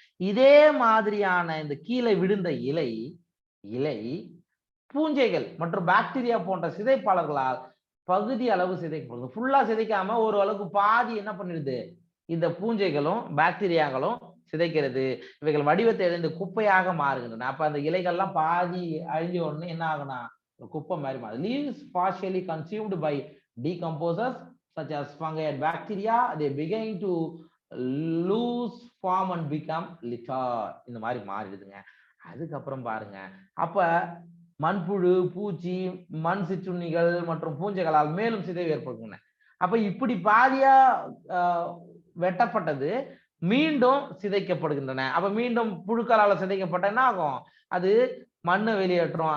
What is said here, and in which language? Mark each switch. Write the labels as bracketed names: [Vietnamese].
[Tamil] இதே மாதிரியான இந்த கீழே விழுந்த இலை பூஞ்சைகள் மற்றும் பாக்டீரியா போன்ற சிதைப்பாளர்களால் பகுதி அளவு சிதைக்கப்படுது. ஃபுல்லா சிதைக்காம ஒரு அளவுக்கு பாதி என்ன பண்ணிடுது, இந்த பூஞ்சைகளும் பாக்டீரியாக்களும் சிதைக்கிறது. இவைகள் வடிவத்தை இழந்து குப்பையாக மாறுகின்றன. அப்ப அந்த இலைகள்லாம் பாதி அழிஞ்ச உடனே என்ன ஆகுனா குப்பை மாதிரி மாறுது. [English] Leaves partially consumed by decomposers such as fungi and bacteria, they begin to lose form and become litter. [Tamil] இந்த மாதிரி மாறிடுதுங்க. அதுக்கப்புறம் பாருங்க, அப்ப மண்புழு, பூச்சி, மண் சிற்றுண்ணிகள் மற்றும் பூஞ்சைகளால் மேலும் சிதைவு ஏற்படுகின்றன. அப்ப இப்படி பாதியா வெட்டப்பட்டது மீண்டும் சிதைக்கப்படுகின்றன. அப்ப மீண்டும் புழுக்களால சிதைக்கப்பட்ட என்ன ஆகும், அது மண்ணை வெளியேற்றும்.